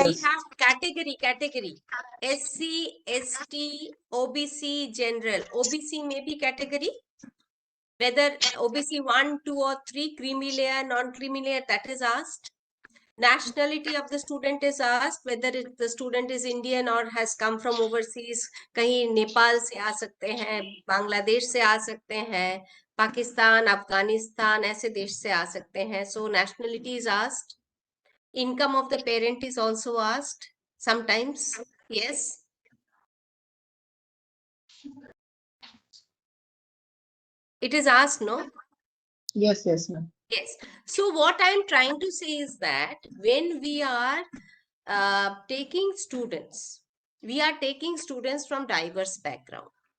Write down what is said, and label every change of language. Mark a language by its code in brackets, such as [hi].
[en] We have category. SC, ST, OBC, general. OBC may be category. Whether OBC 1, 2 or 3, creamy layer, non-creamy layer, that is asked. Nationality of the student is asked, whether the student is Indian or has come from overseas. [hi] कहीं नेपाल से आ सकते हैं, बांग्लादेश से आ सकते हैं, पाकिस्तान, अफगानिस्तान, ऐसे देश से आ सकते हैं. [en] So nationality is asked. Income of the parent is also asked sometimes. Yes. It is asked, no? Yes, ma'am. Yes. So what I'm trying to say is that when we are taking students, we are taking students from diverse background.